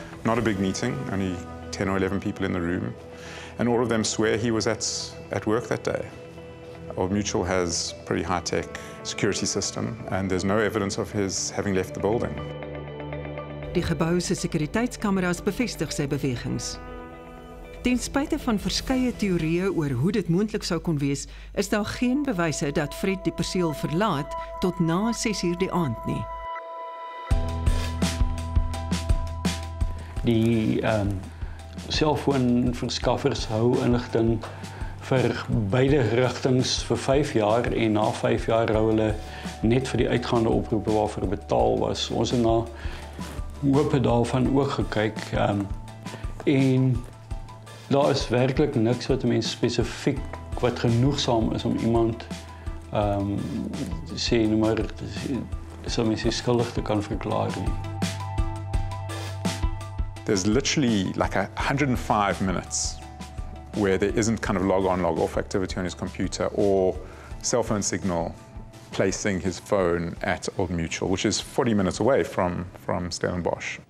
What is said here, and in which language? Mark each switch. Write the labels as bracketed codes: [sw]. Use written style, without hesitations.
[en] Not a big meeting, only 10 or 11 people in the room, and all of them swear he was at work that day. Old Mutual has pretty high-tech security system, and there's no evidence of his having left the building. [af] Die gebou se sekuriteitskameras bevestig sy bewegings. Ten spyte van verskeie teorieë oor hoe dit moontlik sou kon wees, is daar geen bewyse dat Fred die perseel verlaat tot na 6:00 die aand nie. Die selfoonverskaffers hou inligting vir beide rigtings vir 5 jaar en na 5 jaar hou hulle net vir die uitgaande oproepe waarvoor betaal was. Ons het na hoope daarvan ook gekyk en daar is werklik niks wat 'n mens spesifiek wat genoegsaam is om iemand sê nou maar so mens skuldig te kan verklaar nie. [en] There's literally like 105 minutes where there isn't kind of log on, log off activity on his computer or cell phone signal placing his phone at Old Mutual, which is 40 minutes away from Stellenbosch.